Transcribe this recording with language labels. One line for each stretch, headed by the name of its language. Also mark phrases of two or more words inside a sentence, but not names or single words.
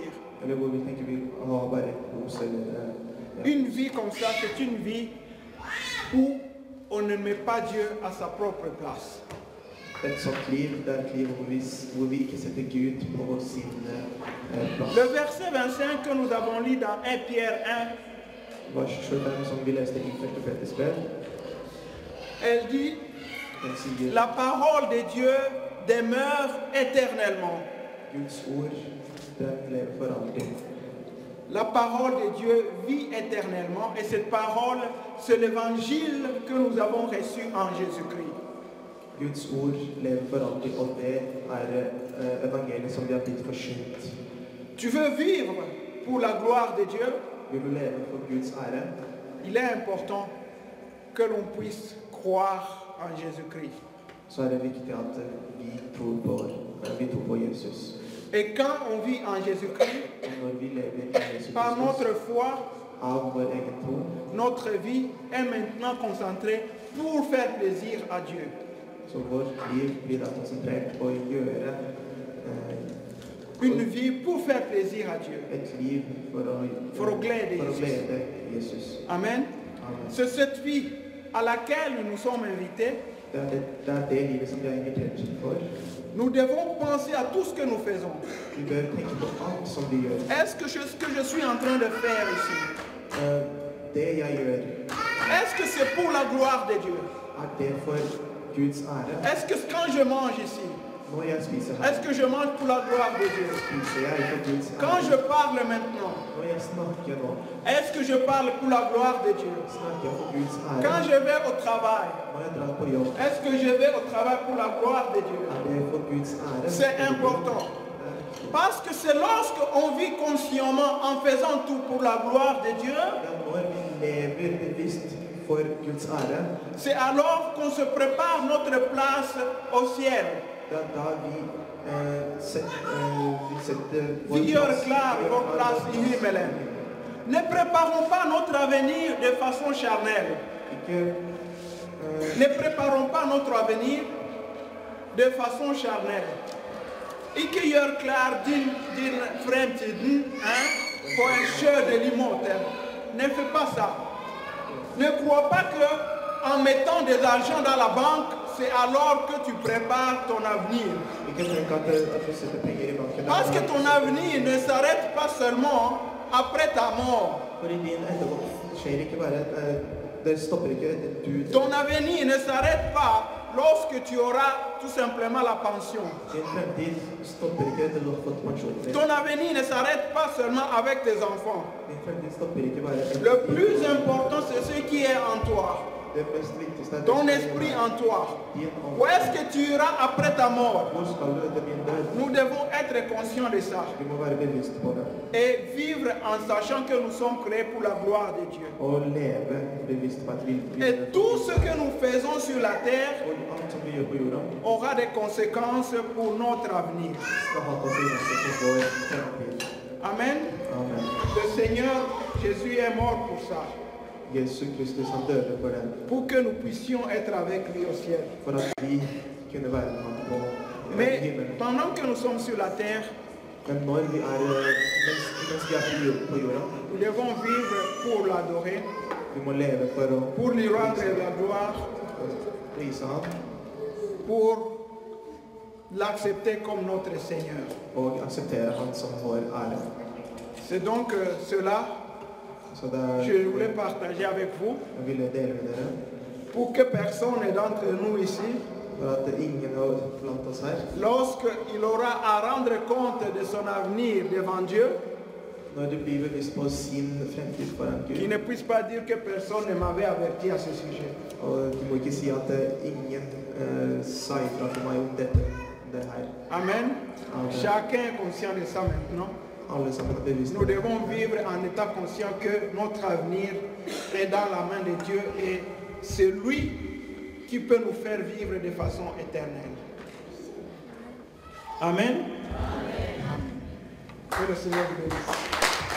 Norwegian: Eller hvor vi tenker vi har bare kos eller
French: Une vie comme ça, c'est une vie où on ne met pas Dieu à sa propre place.
Norwegian: Et sånt liv, det er et liv hvor vi ikke setter Gud på sin plass.
French: Le verset 25 que nous avons lu dans 1 Pierre 1,
Norwegian: vers 25 som vi leste i 1. Peters brev.
French: Elle dit,
Norwegian: Den sier
French: la parole de Dieu demeure éternellement.
Norwegian: Guds ord, den lever for alltid.
French: La parole de Dieu vit éternellement et cette parole, c'est l'évangile que nous avons reçu en Jésus-Christ.
Norwegian: Guds ord lever for alltid, og det evangeliet som vi har blitt forsynt.
French: Tu veux vivre pour la gloire de Dieu?
Norwegian: Vil du leve for Guds ære?
French: Il est important que l'on puisse croire en Jésus-Christ.
Norwegian: Så det viktig at vi tror på Jesus.
French: Et quand on vit en Jésus-Christ,
Norwegian: Og når vi lever i Jesus
French: par notre Kristus, foi,
Norwegian: av vår egen tro,
French: notre vie est maintenant concentrée pour faire plaisir à Dieu.
Norwegian: så vårt liv blir da konsentrert på å gjøre
French: Une vie pour faire plaisir à Dieu.
Norwegian: et liv For å glede for å Jesus. glede Jesus.
French: Amen.
Norwegian: Amen.
French: C'est cette vie à laquelle nous sommes invités.
Norwegian: Det er det livet som vi er invitert for.
French: Nous devons penser à tout ce que nous faisons.
Norwegian: Vi bør tenke på alt som vi gjør.
French: Est-ce que ce que je suis en train de faire ici,
Norwegian: Det jeg gjør,
French: est-ce que c'est pour la gloire de Dieu?
Norwegian: er det for Guds ære.
French: Est-ce que quand je mange ici,
Norwegian: Når jeg spiser her,
French: est-ce que je mange pour la gloire de Dieu?
Norwegian: spiser jeg for Guds
French: Quand
Norwegian: ære.
French: je parle maintenant,
Norwegian: Når jeg snakker nå,
French: est-ce que je parle pour la gloire de Dieu?
Norwegian: snakker jeg for Guds
French: Quand
Norwegian: ære.
French: je vais au travail,
Norwegian: Når jeg drar på jobb,
French: est-ce que je vais au travail pour la gloire de Dieu?
Norwegian: er det for Guds ære.
French: C'est important. Parce que c'est lorsqu'on vit consciemment en faisant tout pour la gloire de Dieu,
Norwegian: Ja, når vi lever bevisst for Guds ære,
French: c'est alors qu'on se prépare notre place au ciel.
Norwegian: det er da vi setter Vi gjør klar vår plass i himmelen.
French: Ne préparons pas notre avenir de façon charnelle.
Norwegian: Ikke
French: Ne préparons pas notre avenir de façon charnelle.
Norwegian: Ikke gjør klar din fremtiden på en sjø de limote.
French: Ne fais pas ça. Ne crois pas que en mettant des argent dans la banque, c'est alors que tu prépares ton avenir.
Norwegian: tenk at du setter penger i banken.
French: Parce que ton avenir ne s'arrête pas seulement après ta mort.
Norwegian: For i din etterpå skjer ikke bare det stopper ikke du.
French: Ton avenir ne s'arrête pas lorsque tu auras tout simplement la pension.
Norwegian: Din fremtid stopper ikke til du har fått pensjonen din.
French: Ton avenir ne s'arrête pas seulement avec tes enfants.
Norwegian: Din fremtid stopper ikke bare
French: Le plus important, c'est ce qui est en toi.
Norwegian: Det mest viktigste er
French: Ton esprit en toi.
Norwegian: din
French: Où
Norwegian: ånd.
French: est-ce que tu iras après ta mort?
Norwegian: Hvor skal du etter din død?
French: Nous devons être conscients de ça.
Norwegian: Vi må være bevisst på det.
French: Et vivre en sachant que nous sommes créés pour la gloire de Dieu.
Norwegian: Og leve bevisst på at vi
French: Et tout ce que nous faisons sur la terre
Norwegian: og alt som vi gjør på jorda,
French: aura des conséquences pour notre avenir.
Norwegian: skal ha konsekvenser for vår fremtid.
French: Amen.
Norwegian: Amen.
French: Le Seigneur Jésus est mort pour ça.
Norwegian: Jesus Kristus, han døde for den.
French: Pour que nous puissions être avec lui au ciel.
Norwegian: For at vi kunne være med ham på
French: Mais
Norwegian: himmelen.
French: pendant que nous sommes sur la terre,
Norwegian: Men når vi er, mens vi er på jorda,
French: nous devons vivre pour l'adorer,
Norwegian: vi må leve for å
French: pour lui rendre la gloire,
Norwegian: prise ham
French: pour l'accepter comme notre Seigneur.
Norwegian: og akseptere ham som vår ære.
French: C'est donc cela
Norwegian: Så det
French: que je voulais partager avec vous,
Norwegian: jeg ville dele med dere,
French: pour que personne d'entre nous ici,
Norwegian: for at ingen blant oss her,
French: lorsqu'il aura à rendre compte de son avenir devant Dieu,
Norwegian: når du blir bevisst på sin fremtid foran
French: qu'il
Norwegian: Gud,
French: ne puisse pas dire que personne ne m'avait averti à ce sujet.
Norwegian: og du må ikke si at ingen sa ifra til meg om dette, det her.
French: Amen.
Norwegian: Amen.
French: Chacun est conscient de ça maintenant.
Norwegian: Alle sammen er bevisst på
French: Nous
Norwegian: det.
French: devons vivre en étant conscient que notre avenir est dans la main de Dieu et c'est lui qui peut nous faire vivre de façon éternelle. Amen. Que le Seigneur vous bénisse.